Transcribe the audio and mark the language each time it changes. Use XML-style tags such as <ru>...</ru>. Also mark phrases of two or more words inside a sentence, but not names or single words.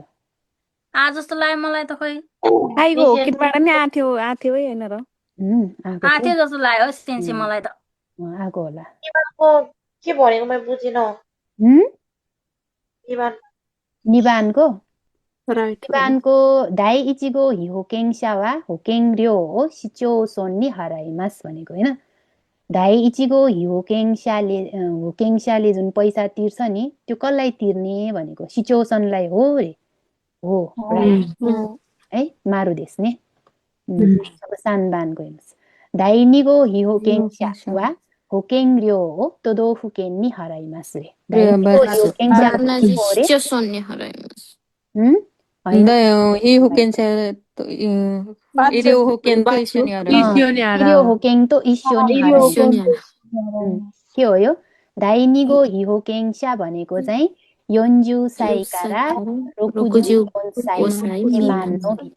<ne>जस्तो लाग्यो मलाई त खोइ</ne> <ja>介護保険から</ja> <ne>नि आथ्यो है हैन र आथ्यो जस्तो लाग्यो सेन्से मलाई त आएको होला के भनेको मैले बुझिनँ</ne> <ja>二番の 第一号被保険者は保険料を市町村に払います</ja> <ne>भनेको होइन</ne> <ja>第一号被保険者が</ja> <ne>जुन पैसा तिर्छ नि त्यो कसलाई तिर्ने भनेको सिचुएसनलाई हो रे हो है</ne> <ja>丸ですね</ja> <ne>अब सानबानको हेर्नुहोस्</ne> <ja>第二号被保険者は保険料を都道府県に払います</ja> <ne>रे के हो यो</ne> <ja>第二号被保険者</ja> <ne>भनेको चाहिँ</ne> <ja>四十歳から六十四歳までの人</ja>